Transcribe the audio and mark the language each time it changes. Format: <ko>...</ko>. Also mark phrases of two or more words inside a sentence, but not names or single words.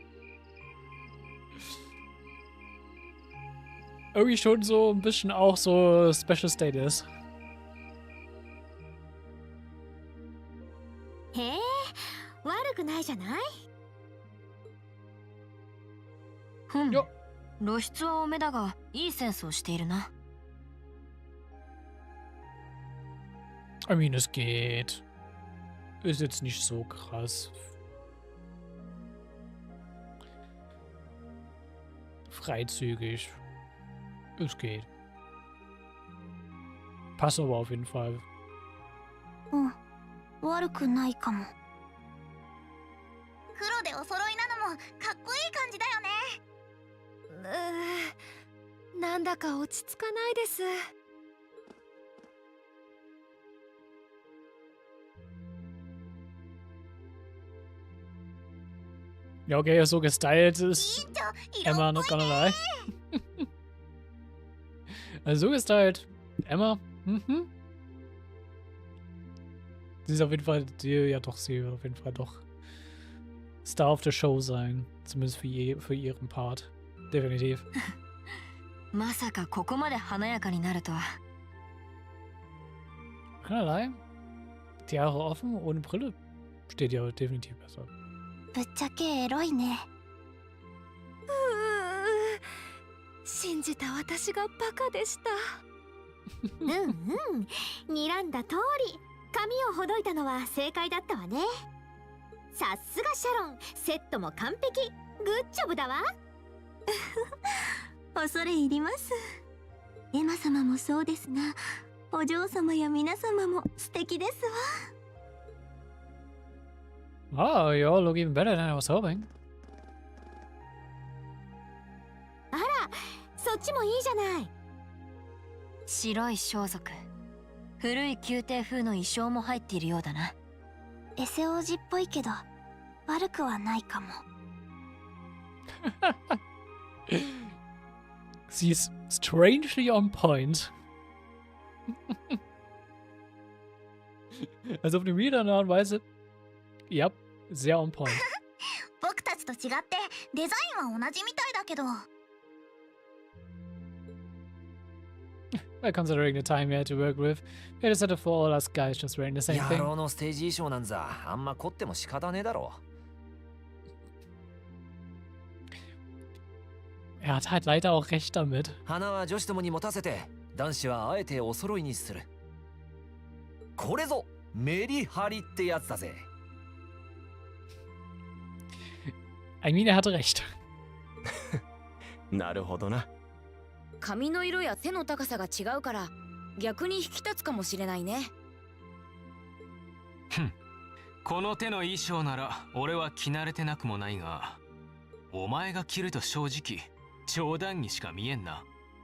<de>Irgendwie schon so ein bisschen auch so</de> <en>Special Status.</en> <ja>へえ、悪くないじゃない。よっ。露出は多めだが、いいセンスをしているな。</ja> <en>I mean,</en> <de>es geht. Ist jetzt nicht so krass. Freizügig. Es geht. Passt aber auf jeden Fall.</de> <ja>うん、悪くないかも。黒でお揃いなのもかっこいい感じだよね。なんだか落ち着かないです。</ja> <de>Ja, okay, so gestylt ist Emma,</de> <en>not gonna lie.</en> <de>Also so gestylt, Emma, Sie ist auf jeden Fall, ja doch, sie wird auf jeden Fall doch</de> <en>Star of the Show</en> <de>sein. Zumindest für ihren Part. Definitiv.</de> <ja>まさかここまで華やかになるとは。</ja> <de>Keinerlei. Die Haare offen, ohne Brille. Steht ja definitiv besser.</de> <ja>ぶっちゃけエロいね。信じた私がバカでした。うんうん、睨んだ通り髪をほどいたのは正解だったわね。さすがシャロン、セットも完璧。グッジョブだわ。恐れ入ります。エマ様もそうですが、お嬢様や皆様も素敵ですわ。</ja> <en>Oh, you all look even better than I was hoping.</en> <ja>あら、そっちもいいじゃない。白い装束、古い宮廷風の衣装も入っているようだな。エセ王子っぽいけど悪くはないかも。</ja> <en>She's strangely on point.</en> <de>Also auf eine weirde Art und Weise. Ja, sehr</de> <en>on point.</en> <ja>僕たちと違ってデザインは同じみたいだけど。</ja> <en>Well, considering the time we had to work with, we decided for all us guys just wearing the same</en> <ja>野</ja> <en>thing.</en> <ja>郎のステージ衣装なんざあんま凝っても仕方ねえだろ。</ja> <de>Er hat halt leider auch recht damit.</de> <ja>花は女子どもに持たせて、男子はあえてお揃いにする。これぞメリハリってやつだぜ。</ja> <en>I mean,</en> <de>er hatte recht.</de> <ja>なるほどな。髪の色や背の高さが違うから逆に引き立つかもしれないね。この手の衣装なら俺は着慣れてなくもないが、お前が着ると正直冗談にしか見えんな。</ja>